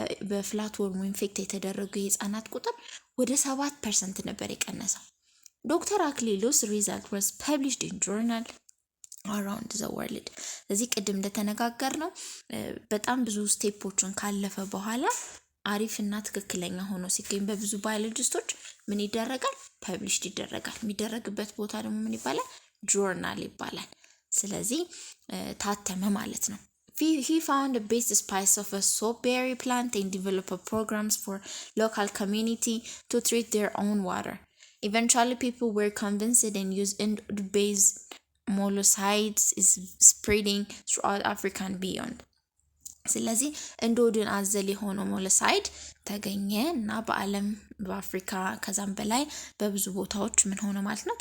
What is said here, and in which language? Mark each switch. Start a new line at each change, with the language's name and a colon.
Amharic: በፍላትወርሙ ኢንፌክት የተደረጉ የህፃናት ቁጥር ወደ 7% ነበር የቀነሰው። ዶክተር አክሊሉስ ሪዛልት
English: was published in journal around the world።
Amharic: እዚህ ቅድም እንደተነጋገር ነው በጣም ብዙ ስቴፖችን ካለፈ በኋላ አሪፍና ትክክለኛ ሆኖ ሲገኝ በብዙ ባዮሎጂስቶች ምን ይደረጋል? ፐብሊሽድ ይደረጋል። የሚደረግበት ቦታ ደግሞ ምን ይባላል? ጆርናል ይባላል። ስለዚህ ታተመ ማለት ነው።
English: He found the best spice of a soapberry plant and developed programs for local community to treat their own water. Eventually people were convinced and used endod-based molluscides is spreading throughout Africa and beyond.
Amharic: ስለዚህ ኤንዶድን አዘል የሆነው ሞለሳይድ ተገኘ እና በዓለም በአፍሪካ ከዛም በላይ በብዙ ቦታዎች ምን ሆነ ማለት ነው?